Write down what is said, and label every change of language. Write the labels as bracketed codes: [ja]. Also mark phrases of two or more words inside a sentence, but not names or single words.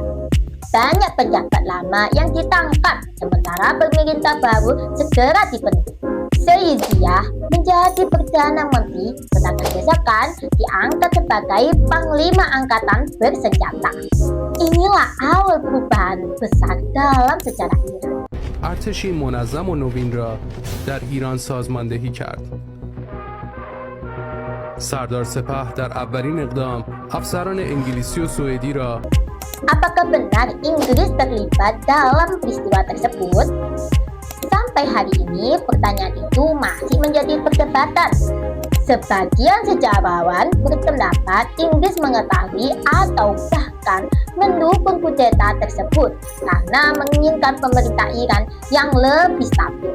[id] Banyak penjabat lama yang ditangkap, sementara pemerintah baru segera dibentuk. Sayyid Zia menjadi Perdana Menteri, sedangkan Reza Khan diangkat sebagai Panglima Angkatan Bersenjata. Inilah awal perubahan besar dalam sejarah Iran. [fa] ارتشی منظم و نوین را در ایران سازماندهی کرد. سردار سپه در اولین اقدام افسران انگلیسی و سوئدی را [id] Apakah benar Inggris terlibat dalam peristiwa tersebut? sampai hari ini pertanyaan itu masih menjadi perdebatan. Sebagian sejarawan berpendapat Inggris mengetahui atau bahkan mendukung kudeta tersebut karena menginginkan pemerintah Iran yang lebih stabil.